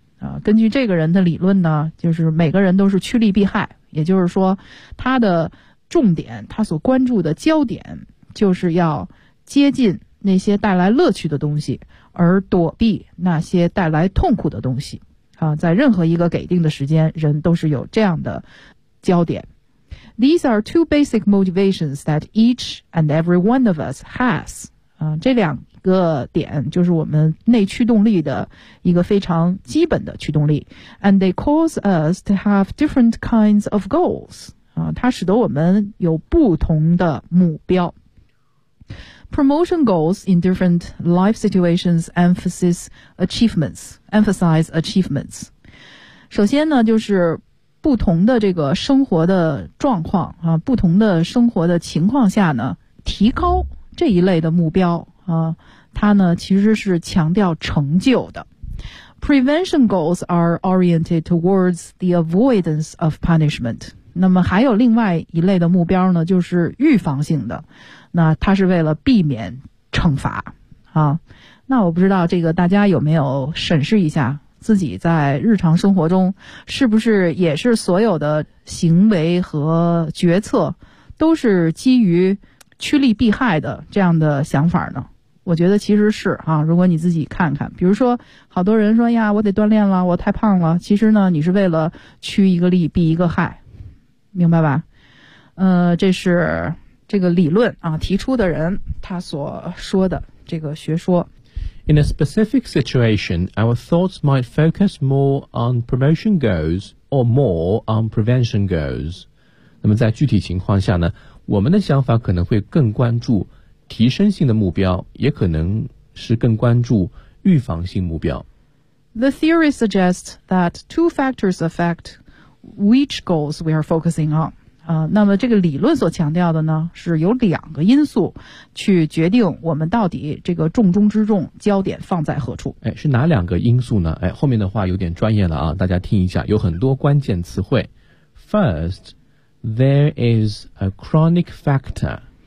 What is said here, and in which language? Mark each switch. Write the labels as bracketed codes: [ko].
[zh] 啊，根据这个人的理论呢，就是每个人都是趋利避害，也就是说，他的重点，他所关注的焦点，就是要接近那些带来乐趣的东西，而躲避那些带来痛苦的东西。啊，在任何一个给定的时间，人都是有这样的焦点。 [en] These are two basic motivations that each and every one of us has. [zh] 啊，这两个点就是我们内驱动力的一个非常基本的驱动力。 [en] And they cause us to have different kinds of goals. [zh] 啊，它使得我们有不同的目标。 [en] Promotion goals in different life situations emphasize achievements. [zh] 首先呢，就是不同的这个生活的状况啊，不同的生活的情况下呢，提高这一类的目标啊，它呢其实是强调成就的。 [en] Prevention goals are oriented towards the avoidance of punishment. [zh] 那么还有另外一类的目标呢，就是预防性的。那它是为了避免惩罚啊。那我不知道这个大家有没有审视一下自己在日常生活中是不是也是所有的行为和决策都是基于趋利避害的这样的想法呢？我觉得其实是啊，如果你自己看看，比如说好多人说呀，我得锻炼了，我太胖了，其实呢你是为了趋一个利避一个害，明白吧？这是这个理论啊，提出的人他所说的这个学说。 [en] In a specific situation, our thoughts might focus more on promotion goals or more on prevention goals. [zh] 那么在具体情况下呢，我们的想法可能会更关注提升性的目标，也可能是更关注预防性目标。 [en] The theory suggests that two factors affect which goals we are focusing on. [zh] 那么这个理论所强调的呢，是有两个因素去决定我们到底这个重中之重焦点放在何处。哎，是哪两个因素呢？哎，后面的话有点专业了啊，大家听一下，有很多关键词汇。 [en] First, there is a chronic factor.